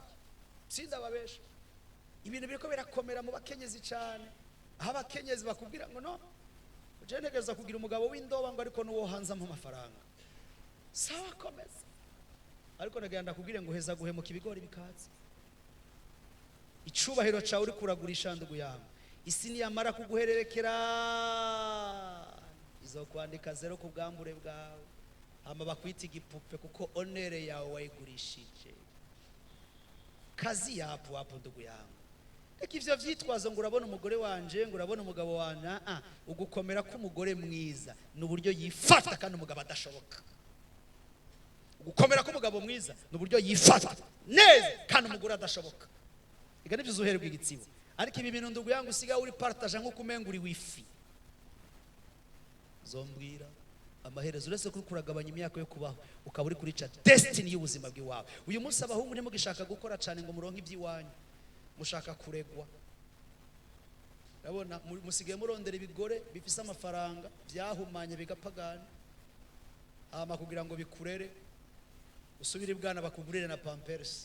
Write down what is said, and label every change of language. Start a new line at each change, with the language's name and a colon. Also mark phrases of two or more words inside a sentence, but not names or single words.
Rundi: Sindababesha, ibintu biriko birakomera mu bakenyezi cyane. Aho abakenyezi bakubwira ngo no, ujenegeza kugira umugabo w'indoba ngo ariko nuwo hanza mu mafaranga. Sawa, komeza. Ariko nagenda kubwire ngo heza guhemuka ibigori bikaza. Icubahiro cawe uri kuragurisha
Swahili: ndugu yangu,
Rundi: isi niyamara kuguhererekera izokwandika 0 ku bwambure bwawe, hama bakwita igipupe kuko onere yawe wayigurishije.
Swahili: Kazi yapo wapo ndugu yangu.
Rundi: Eki ivyo vyitwazo ngo urabona umugore wanje, ngo urabona umugabo wana, ugukomera k'umugore mwiza n'uburyo yifata kandi umugabo adashoboka. Ugukomera k'umugabo mwiza n'uburyo yifata neza kandi umugore adashoboka. Ega nivyo uzuherwa igitsibo. Ariko ibi bintu
Swahili: ndugu yangu
Rundi: usiga uri partage nko kumenga uri wifi. Zombwira amaherezo uretse kuri kuragabanya imyaka yo kubaho, ukaba uri kurica destiny y'ubuzima bw'iwawe. Uyu munsi abahungu ntimugishaka gukora cyane ngo muronke iby'iwanyu, mushaka kuregwa. Urabona musigaye murondera ibigore bifise amafaranga byahumanye bigapagana, ama kugira ngo bikurere usubire bwana bakugurire na pampers.